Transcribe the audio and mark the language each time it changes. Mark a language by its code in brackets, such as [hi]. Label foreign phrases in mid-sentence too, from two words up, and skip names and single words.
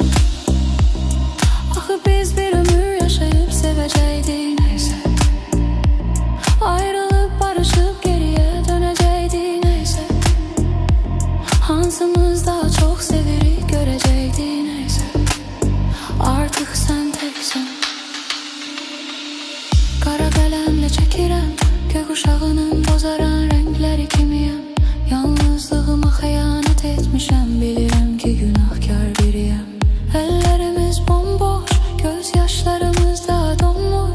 [az] Axı biz [tr] bir ömür yaşayıp sevecektik. Neyse, ayrılıp barışıp geriye dönecektik. Neyse, hansımız daha çok sevirik görecektik. Neyse, artık sen teksen. [az] Qara qələmlə çəkirəm [tr] gökkuşağının bozaran renkləri [az] kimiyəm. Yalnızlığıma xəyanət etmişəm, bilirəm ki günahkar biriyəm. Əllərimiz bomboş, gözyaşlarımız da donmuş.